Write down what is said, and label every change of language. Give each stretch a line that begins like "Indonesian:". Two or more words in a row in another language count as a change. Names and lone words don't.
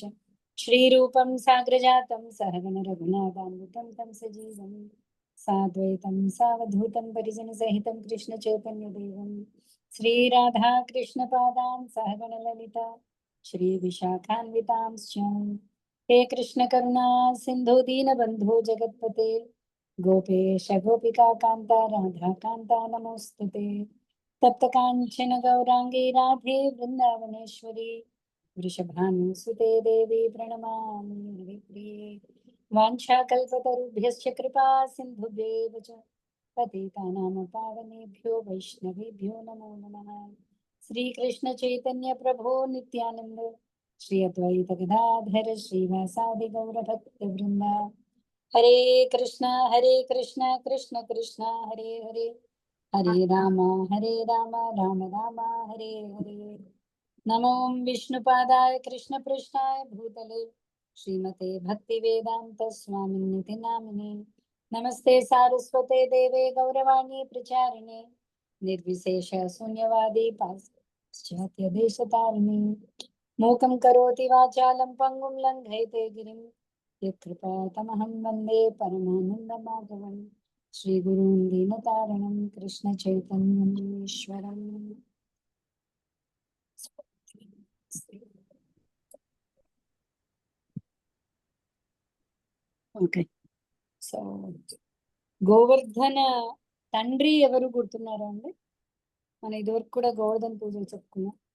Sanskrit: श्रीरूपं साग्रजातं सहगणरघुनाथान्वितं तं सजीवं साद्वैतं सावधूतं परिजनसहितं कृष्णचैतन्यदेवं श्रीराधाकृष्णपादां सहगणललिता श्रीविशाखान्वितांश्च हे कृष्ण करुणा सिंधु दीन बंधु जगतपते गोपेश गोपिका कांता राधा कांता नमोस्तुते तप्त कांचन गौरांगी राधे वृंदावनेश्वरी वृषभानुसुते देवी प्रणमामि हरिप्रिये वाञ्छाकल्पतरुभ्यश्च कृपा सिन्धुभ्येव च पतितानां पावनेभ्यो वैष्णवेभ्यो नमो नमः। श्रीकृष्ण चैतन्य प्रभो नित्यानंद श्री अद्वैत गदाधर श्रीवासादि गौरभक्त वृंदा हरे कृष्णा कृष्ण कृष्ण हरे हरे हरे राम राम राम हरे हरे। नमो विष्णुपादाय कृष्ण पृष्ठाय भूतले श्रीमते भक्ति वेदांत स्वामिनिति नामिने नमस्ते सारस्वते देवे गौरवाणी प्रचारिणे निर्विशेष शून्यवादी पाश्चात्य देशतारिणे मूकं करोति वाचालं पङ्गुं लङ्घयते गिरिं यत्कृपातमहं वन्दे परमानन्दमाधवं श्रीगुरुं दीनतारिणं कृष्णचैतन्यम् ईश्वरम्।
English: okay, so
Telugu: గోవర్ధన తండ్రి ఎవరు గుర్తున్నారా అండి? మనం ఇదివరకు కూడా గోవర్ధన పూజలు చెప్పుకున్నాం.